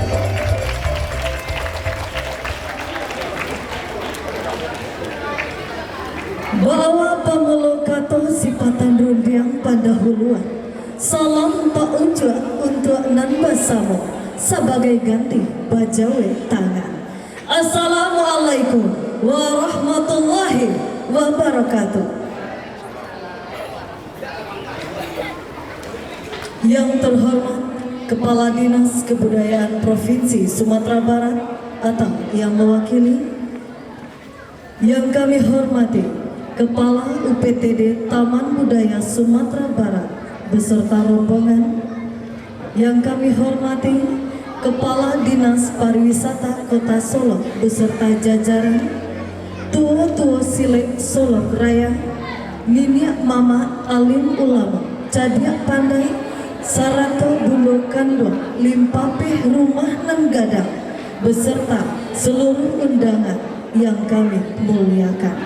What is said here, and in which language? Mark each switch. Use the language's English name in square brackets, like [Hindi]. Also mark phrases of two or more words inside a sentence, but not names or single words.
[Minangkabau] Bawa pamulokato sipatan rundiang pada huluan. Salam pak unjua untuk nan basamo sebagai ganti bajawe tangan. [Arabic] السلام عليكم ورحمة الله وبركاته. [Indonesian] Yang terhormat Kepala Dinas Kebudayaan Provinsi Sumatera Barat atau yang mewakili, yang kami hormati Kepala UPTD Taman Budaya Sumatera Barat beserta rombongan, yang kami hormati Kepala Dinas Pariwisata Kota Solo beserta jajaran, [Minangkabau] tua-tua Silek Solo Raya, Niniak Mama Alim Ulama, Cadiak Pandai, Sarato Bulu Kandung, Limpapih Rumah Nenggadang [Indonesian] beserta seluruh undangan yang kami muliakan.